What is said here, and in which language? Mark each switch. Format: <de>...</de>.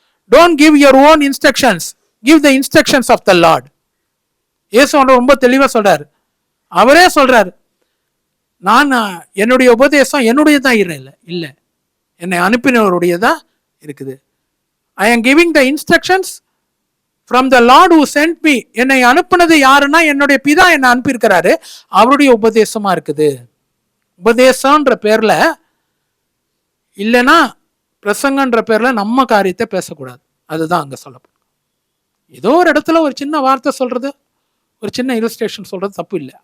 <en>Don't give your own instructions, give the instructions of the Lord.</en> <ta>இயேசுவானவர் ரொம்ப தெளிவா சொல்றாரு. அவரே சொல்றாரு, நான் என்னுடைய உபதேசம் என்னுடையதான் இல்லை, என்னை அனுப்பினவருடையதா இருக்குது.</ta> <en>I am giving the instructions from the Lord who sent me.</en> <ta>என்னை அனுப்புனது யாருன்னா என்னுடைய பிதா என்னை அனுப்பியிருக்கிறாரு, அவருடைய உபதேசமா இருக்குது. உபதேசம்ன்ற பேர்ல இல்லைன்னா பிரசங்கன்ற பேர்ல நம்ம காரியத்தை பேசக்கூடாது. அதுதான் அங்க சொல்லப்படும். ஏதோ ஒரு இடத்துல ஒரு சின்ன வார்த்தை சொல்றது, ஒரு சின்ன இல்லஸ்ட்ரேஷன் சொல்றது தப்பு இல்லை.</ta>